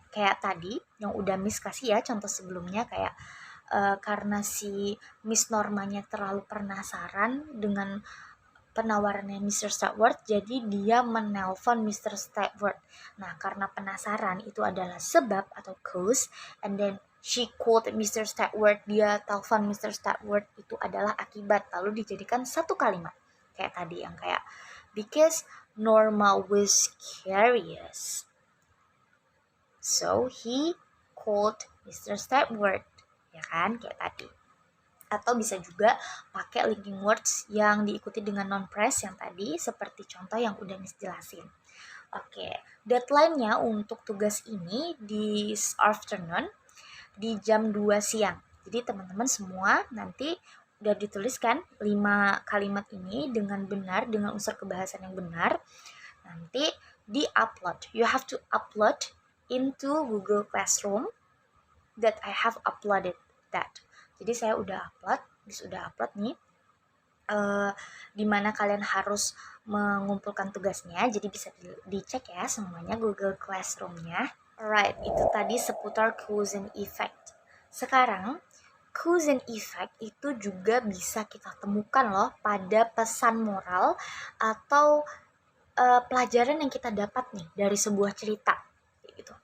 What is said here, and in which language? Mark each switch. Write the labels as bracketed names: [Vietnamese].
[Indonesian] Kayak tadi yang udah Miss kasih ya contoh sebelumnya, kayak karena si Miss Normanya terlalu penasaran dengan penawarannya Mr. Stabler, jadi dia menelpon Mr. Stabler. Nah, karena penasaran itu adalah sebab atau cause, [English] and then she called [Indonesian] Mr. Stabler, dia telepon Mr. Stabler, itu adalah akibat. Lalu dijadikan satu kalimat. Kayak tadi yang kayak, [English] because Norma was curious, so he called Mr. [Indonesian] Stabler. Ya kan, kayak tadi. Atau bisa juga pakai linking words yang diikuti dengan noun phrase yang tadi, seperti contoh yang udah Miss jelasin. Oke, deadline-nya untuk tugas ini di afternoon di jam 2 siang. Jadi teman-teman semua nanti udah dituliskan 5 kalimat ini dengan benar, dengan unsur kebahasan yang benar. Nanti di-upload. [English] You have to upload into Google Classroom that I have uploaded that. [Indonesian] Jadi saya udah upload nih. Dimana kalian harus mengumpulkan tugasnya, jadi bisa dicek ya semuanya Google Classroom-nya. [English] Alright, [Indonesian] itu tadi seputar cause and effect. Sekarang, cause and effect itu juga bisa kita temukan loh pada pesan moral atau pelajaran yang kita dapat nih dari sebuah cerita. Gitu.